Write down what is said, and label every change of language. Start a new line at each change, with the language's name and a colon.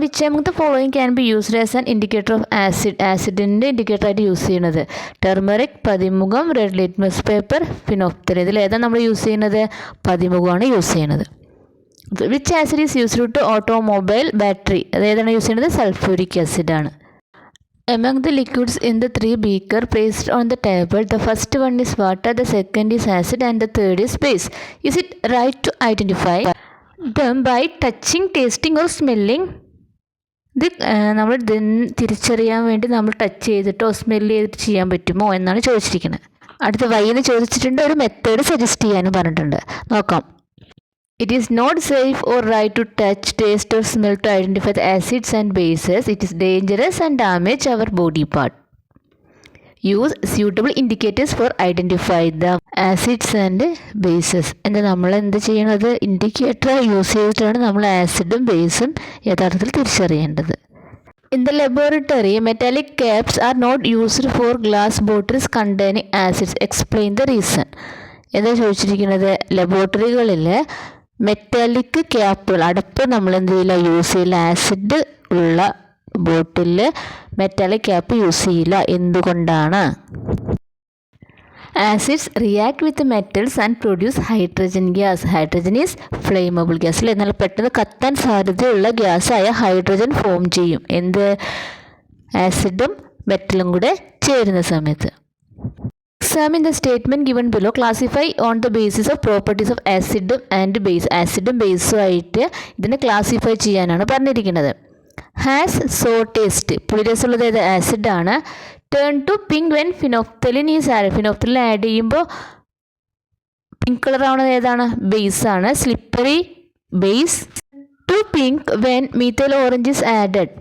English: which among the following can be used as an indicator of
Malayalam: ആസിഡിൻ്റെ ഇൻഡിക്കേറ്ററായിട്ട് use ചെയ്യുന്നത്?
English: Turmeric, പതിമുഖം, red litmus paper, phenolphthalein.
Malayalam: ഇതിൽ ഏതാണ് നമ്മൾ use ചെയ്യുന്നത്? പതിമുഖമാണ് യൂസ് ചെയ്യുന്നത്.
English: Which acid is used to automobile battery?
Malayalam: അത് ഏതാണ് യൂസ് ചെയ്യുന്നത്? Sulphuric ആസിഡാണ്.
English: Among the liquids in the three beaker placed on the table, the first one is water, the second is acid, and the third is base. Is it right to identify them by touching, tasting, or smelling?
Malayalam: ഇത് നമ്മൾ തിരിച്ചറിയാൻ വേണ്ടി നമ്മൾ touch ചെയ്തിട്ടോ smell ചെയ്തിട്ട് ചെയ്യാൻ പറ്റുമോ എന്നാണ് ചോദിച്ചിരിക്കുന്നത്. അടുത്ത വൈന്ന് ചോദിച്ചിട്ടുണ്ട്, ഒരു മെത്തേഡ് സജസ്റ്റ് ചെയ്യാനും പറഞ്ഞിട്ടുണ്ട്. നോക്കാം.
English: It is not safe or right to touch, taste or smell to identify the acids and bases. It is dangerous and damage our body part. Use suitable indicators for identify the acids and bases.
Malayalam: എന്താ നമ്മൾ എന്ത് ചെയ്യണത്? Indicator use ചെയ്തിട്ടാണ് നമ്മൾ ആസിഡും ബേസും യഥാർത്ഥത്തിൽ തിരിച്ചറിയേണ്ടത്.
English: In the laboratory, metallic caps are not used for glass bottles containing acids. Explain the reason.
Malayalam: എന്താ ചോദിച്ചിരിക്കുന്നത്? ലബോറട്ടറികളിൽ മെറ്റാലിക് ക്യാപ്പുകൾ, അടപ്പ് നമ്മൾ എന്ത് ചെയ്യില്ല, യൂസ് ചെയ്യില്ല. ആസിഡ് ഉള്ള ബോട്ടിലിൽ മെറ്റാലിക് ക്യാപ്പ് യൂസ് ചെയ്യില്ല. എന്തുകൊണ്ടാണ്?
English: Acids react with metals and produce hydrogen gas. Hydrogen is flammable gas
Malayalam: അല്ലേ. എന്നാൽ പെട്ടെന്ന് കത്താൻ സാധ്യതയുള്ള ഗ്യാസായ ഹൈഡ്രജൻ ഫോം ചെയ്യും. എന്ത്? ആസിഡും മെറ്റലും കൂടെ ചേരുന്ന സമയത്ത്.
English: Examine the statement given below. Classify on the basis of properties of acid and base.
Malayalam: ആസിഡും ബേസും ആയിട്ട് ഇതിനെ ക്ലാസിഫൈ ചെയ്യാനാണ് പറഞ്ഞിരിക്കുന്നത്.
English: Has sour taste.
Malayalam: പുളിരസമുള്ളത് ഏത്? ആസിഡാണ്.
English: Turn to pink when phenolphthalein is add.
Malayalam: Phenolphthalein add ചെയ്യുമ്പോൾ പിങ്ക് കളർ ആവുന്നത് ഏതാണ്? ബേസാണ്.
English: Slippery base. To pink when methyl orange is added.